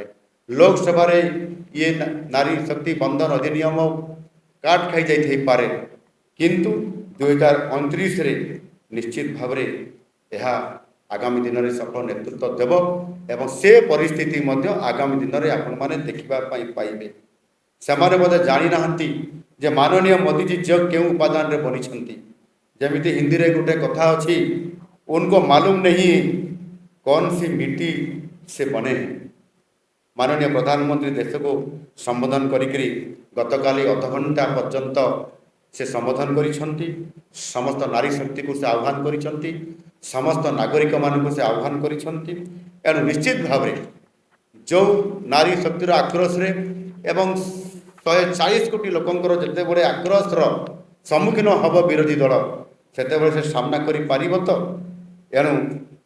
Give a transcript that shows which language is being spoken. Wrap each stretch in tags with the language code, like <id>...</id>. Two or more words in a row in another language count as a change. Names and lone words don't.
<or>ଲୋକସଭାରେ ଇଏ ନାରୀ ଶକ୍ତି ବନ୍ଦନ ଅଧିନିୟମ କାଟ ଖାଇଯାଇଥାଇପାରେ, କିନ୍ତୁ 2029ରେ ନିଶ୍ଚିତ ଭାବରେ ଏହା ଆଗାମୀ ଦିନରେ ସଫଳ ନେତୃତ୍ୱ ଦେବ ଏବଂ ସେ ପରିସ୍ଥିତି ମଧ୍ୟ ଆଗାମୀ ଦିନରେ ଆପଣମାନେ ଦେଖିବା ପାଇଁ ପାଇବେ। ସେମାନେ ବୋଧେ ଜାଣିନାହାନ୍ତି ଯେ ମାନନୀୟ ମୋଦିଜୀ କେଉଁ ଉପାଦାନରେ ବନିଛନ୍ତି। ଯେମିତି ହିନ୍ଦୀରେ ଗୋଟେ କଥା ଅଛି,</or> <hi>उनको मालूम नहीं कौन सी मिट्टी से बने।</hi> <or>ମାନନୀୟ ପ୍ରଧାନମନ୍ତ୍ରୀ ଦେଶକୁ ସମ୍ବୋଧନ କରିକିରି ଗତକାଲି ଅଧଘଣ୍ଟା ପର୍ଯ୍ୟନ୍ତ ସେ ସମ୍ବୋଧନ କରିଛନ୍ତି। ସମସ୍ତ ନାରୀ ଶକ୍ତିକୁ ସେ ଆହ୍ୱାନ କରିଛନ୍ତି, ସମସ୍ତ ନାଗରିକମାନଙ୍କୁ ସେ ଆହ୍ୱାନ କରିଛନ୍ତି। ଏଣୁ ନିଶ୍ଚିତ ଭାବରେ ଯେଉଁ ନାରୀ ଶକ୍ତିର ଆକ୍ରୋଶରେ ଏବଂ 140 କୋଟି ଲୋକଙ୍କର ଯେତେବେଳେ ଆକ୍ରୋଶର ସମ୍ମୁଖୀନ ହେବ ବିରୋଧୀ ଦଳ, ସେତେବେଳେ ସେ ସାମ୍ନା କରିପାରିବ ତ?</or>